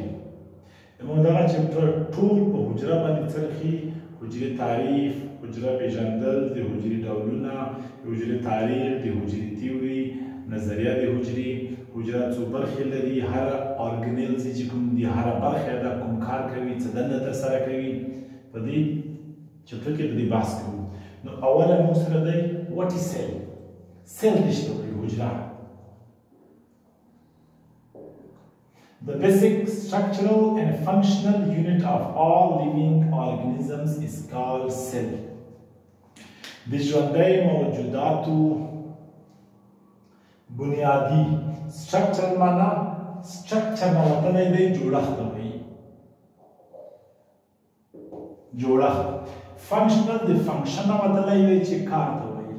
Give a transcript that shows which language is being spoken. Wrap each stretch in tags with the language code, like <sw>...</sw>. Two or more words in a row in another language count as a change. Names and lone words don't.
<ps>موږ دغه چپټر ټول په حجره باندې څرخي: حجرې تعریف، حجره پیژندل، د حجرې ډولونه، د حجرې تاریخ، د حجرې تیوري، نظریه د حجرې، حجره څو برخې لري، هر ارګنیل چې کوم دي هر برخه دا کوم کار کوي، څه دنده ترسره کوي، په دې چپټر کې د دې بحث کوو. نو اوله موږ سره دی</ps> <en>what is cell.</en> <ps>سیل د څه ته وایي؟ حجره.</ps> <en>The basic structural and functional unit of all living organisms is called cell.</en> <ps>د ژوندۍ موجوداتو بنیادی structural معنا structure نه وتلی دی جوړښت ته وایي. جوړښت. functional د function نه وتلی دی چې کار ته وایي.</ps>